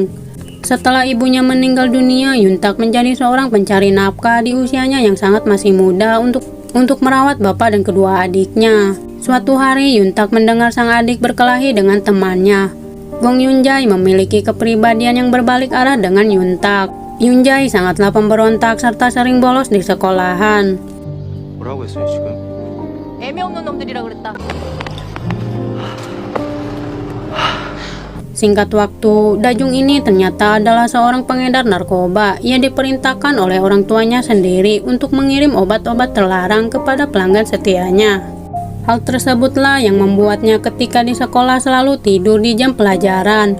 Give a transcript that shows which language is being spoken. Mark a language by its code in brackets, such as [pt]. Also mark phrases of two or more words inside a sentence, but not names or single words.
[id] Setelah ibunya meninggal dunia, Yun-tak menjadi seorang pencari nafkah di usianya yang sangat masih muda untuk merawat bapak dan kedua adiknya. Suatu hari Yun-tak mendengar sang adik berkelahi dengan temannya. Gong Yun-jae memiliki kepribadian yang berbalik arah dengan Yun-tak. Yun-jae sangatlah pemberontak serta sering bolos di sekolahan. [ko] 뭐라고 했어요 지금? 애미 없는 놈들이라 그랬다. [id] Singkat waktu, Dajung ini ternyata adalah seorang pengedar narkoba. Ia diperintahkan oleh orang tuanya sendiri untuk mengirim obat-obat terlarang kepada pelanggan setianya. Hal tersebutlah yang membuatnya ketika di sekolah selalu tidur di jam pelajaran.